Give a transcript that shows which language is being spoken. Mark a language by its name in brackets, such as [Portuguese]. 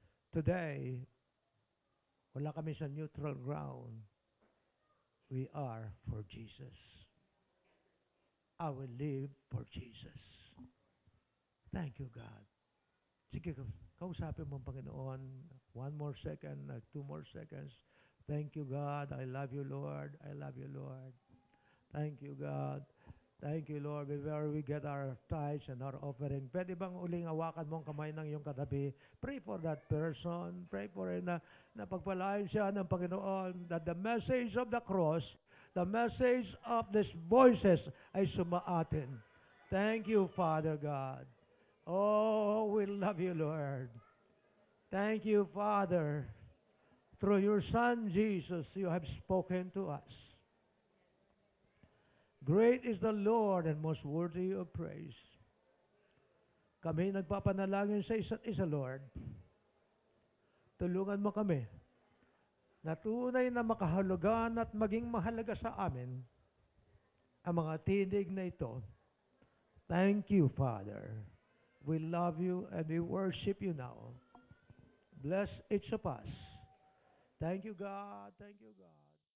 [Filipino] Today, wala kami sa neutral ground. [English] We are for Jesus. I will live for Jesus. Thank you, God. [Filipino] Sige, kausapin mo ang Panginoon. [English] 1 more second, 2 more seconds. Thank you, God. I love you, Lord. I love you, Lord. Thank you, God. Thank you, Lord. Where we get our tithes and our offering. [Filipino] Pwede bang uling awakan mo ang kamay ng iyong katabi? [English] Pray for that person. Pray for it [Filipino] na pagpalain siya ng Panginoon, [English] that the message of the cross, the message of these voices [Filipino] ay sumaatin. [English] Thank you, Father God. Oh, we love you, Lord. Thank you, Father. Through your Son, Jesus, you have spoken to us. Great is the Lord and most worthy of praise. [Filipino] Kami nagpapanalangin sa isa't isa, Lord. Tulungan mo kami na tunay na makahulugan at maging mahalaga sa amin ang mga tinig na ito. [English] Thank you, Father. We love you and we worship you now. Bless each of us. Thank you, God. Thank you, God.